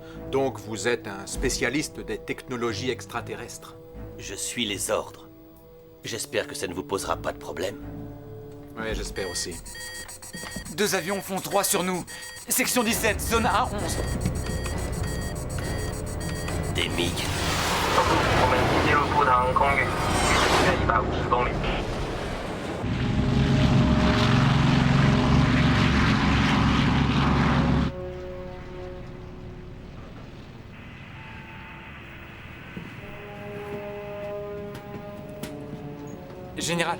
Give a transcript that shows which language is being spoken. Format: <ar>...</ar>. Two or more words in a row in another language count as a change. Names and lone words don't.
<fr>Donc vous êtes un spécialiste des technologies extraterrestres? Je suis les ordres. J'espère que ça ne vous posera pas de problème. Oui, j'espère aussi. 2 avions font 3 sur nous. Section 17, zone A11. Des MiG.</fr> <zh>我们已进入图腾空域，距离约150公里。</zh> <fr>Général.</fr>